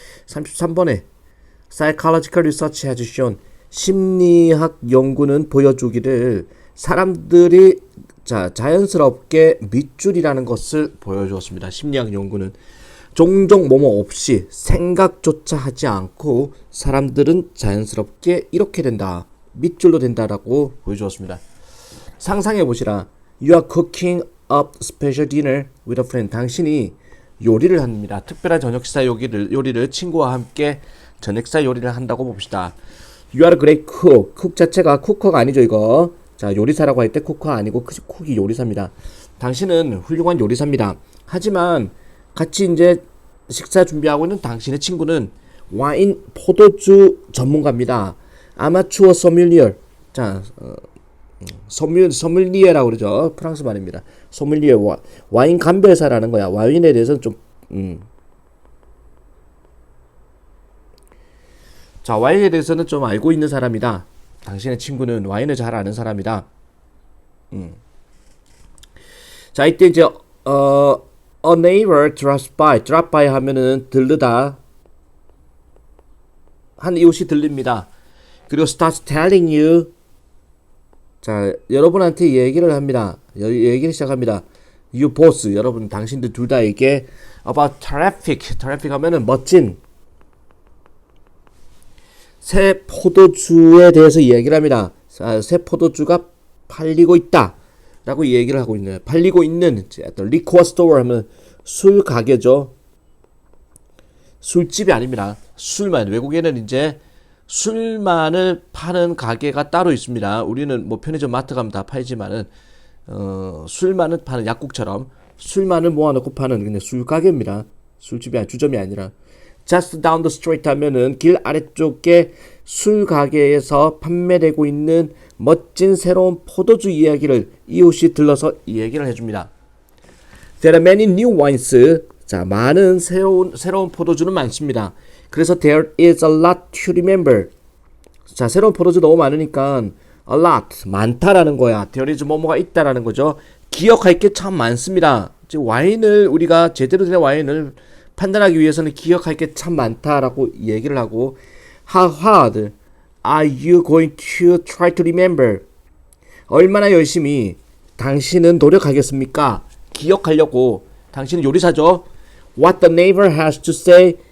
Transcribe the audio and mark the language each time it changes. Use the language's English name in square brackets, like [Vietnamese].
[Korean] 33번에 [English] Psychological research has shown [Korean] 심리학 연구는 보여주기를 사람들이 자연스럽게 밑줄이라는 것을 보여주었습니다. 심리학 연구는 종종 뭐뭐 없이 생각조차 하지 않고 사람들은 자연스럽게 이렇게 된다, 밑줄로 된다라고 보여주었습니다. 상상해 보시라. [English] You are cooking up special dinner with a friend. [Korean] 당신이 요리를 합니다. 특별한 저녁 식사 요리를 친구와 함께 저녁 식사 요리를 한다고 봅시다. [English] You are a great cook. [Korean] 쿡 자체가 쿠커가 아니죠, 이거. 자, 요리사라고 할 때 쿠커 아니고 쿡이 요리사입니다. 당신은 훌륭한 요리사입니다. 하지만 같이 이제 식사 준비하고 있는 당신의 친구는 와인, 포도주 전문가입니다. 아마추어 소믈리어. 자, 소믈리에라고 그러죠. 프랑스 말입니다. 소믈리에, 와인 감별사라는 거야. 와인에 대해서는 좀 자, 와인에 대해서는 좀 알고 있는 사람이다. 당신의 친구는 와인을 잘 아는 사람이다. 자, 이때 이제 [English] a neighbor drops by [Korean] 하면은 들르다. 한 이웃이 들립니다. 그리고 [English] starts telling you. [Korean] 자, 여러분한테 얘기를 합니다. 얘기를 시작합니다. [English] You both, [Korean] 여러분, 당신들 둘 다에게 [English] about traffic [Korean] 하면은 멋진 새 포도주에 대해서 얘기를 합니다. 새 포도주가 팔리고 있다 라고 얘기를 하고 있네요. 팔리고 있는 liquor store 하면 술 가게죠. 술집이 아닙니다. 술만, 외국에는 이제 술만을 파는 가게가 따로 있습니다. 우리는 뭐 편의점 마트 가면 다 팔지만은 술만을 파는, 약국처럼 술만을 모아놓고 파는 그냥 술 가게입니다. 술집이 아니라, 주점이 아니라. [English] Just down the street [Korean] 하면은 길 아래쪽에 술 가게에서 판매되고 있는 멋진 새로운 포도주 이야기를 이웃이 들러서 이야기를 해줍니다. [English] There are many new wines. [Korean] 자, 많은 새로운 포도주는 많습니다. 그래서 [English] there is a lot to remember. [Korean] 자, 새로운 포도주 너무 많으니까 a lot, 많다라는 거야. there is 뭐뭐가 있다라는 거죠. 기억할 게 참 많습니다. 즉, 와인을, 우리가 제대로 된 와인을 판단하기 위해서는 기억할 게 참 많다라고 얘기를 하고, [English] How hard are you going to try to remember? [Korean] 얼마나 열심히 당신은 노력하겠습니까? 기억하려고. 당신은 요리사죠. [English] What the neighbor has to say.